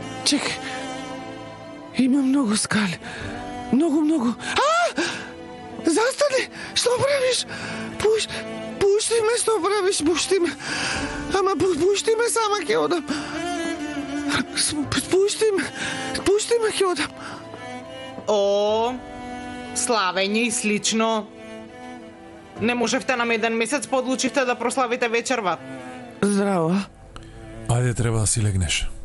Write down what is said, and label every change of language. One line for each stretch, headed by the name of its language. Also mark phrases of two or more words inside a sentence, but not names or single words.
Macedonian: Чекај. Има многу скале. Многу. Застани! Што правиш? Пушти ме, што правиш? Пушти ме. Ама пушти ме, сама ќе одам. Пушти ме, ќе одам. О, славење и слично. Не можевте нам еден месец подлучивте да прославите вечерва. Здраво. Ајде, треба да си легнеш.